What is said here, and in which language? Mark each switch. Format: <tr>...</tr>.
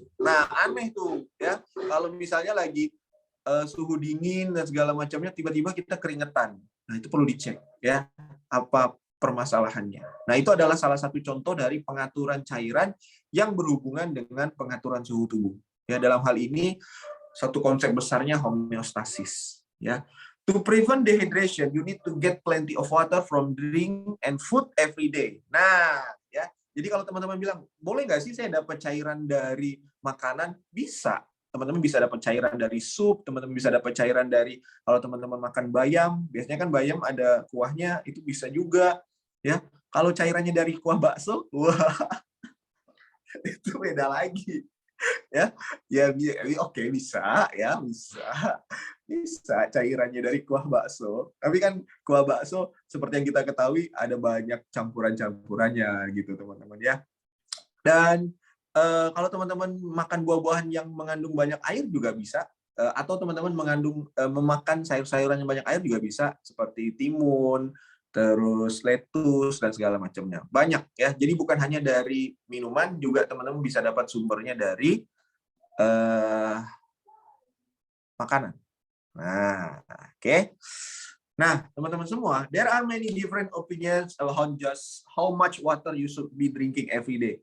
<id>Nah, aneh tuh, ya. Kalau misalnya lagi suhu dingin dan segala macamnya, tiba-tiba kita keringetan. Nah, itu perlu dicek, ya. Apa permasalahannya? Nah, itu adalah salah satu contoh dari pengaturan cairan yang berhubungan dengan pengaturan suhu tubuh. Ya, dalam hal ini satu konsep besarnya homeostasis, ya.</id> <en>To prevent dehydration, you need to get plenty of water from drink and food every day.</en> <id>Nah, ya. Jadi kalau teman-teman bilang, boleh nggak sih saya dapat cairan dari makanan? Bisa. Teman-teman bisa dapat cairan dari sup, teman-teman bisa dapat cairan dari, kalau teman-teman makan bayam, biasanya kan bayam ada kuahnya, itu bisa juga. Ya. Kalau cairannya dari kuah bakso, wah, itu beda lagi. Ya, oke, bisa, ya, bisa cairannya dari kuah bakso. Tapi kan kuah bakso seperti yang kita ketahui ada banyak campurannya gitu, teman-teman, ya. Dan kalau teman-teman makan buah-buahan yang mengandung banyak air juga bisa, atau teman-teman memakan sayur-sayuran yang banyak air juga bisa, seperti timun, terus lettuce dan segala macamnya. Banyak, ya. Jadi bukan hanya dari minuman, juga teman-teman bisa dapat sumbernya dari makanan. Nah, oke. Nah, teman-teman semua,</id> <en>there are many different opinions about just how much water you should be drinking every day.</en>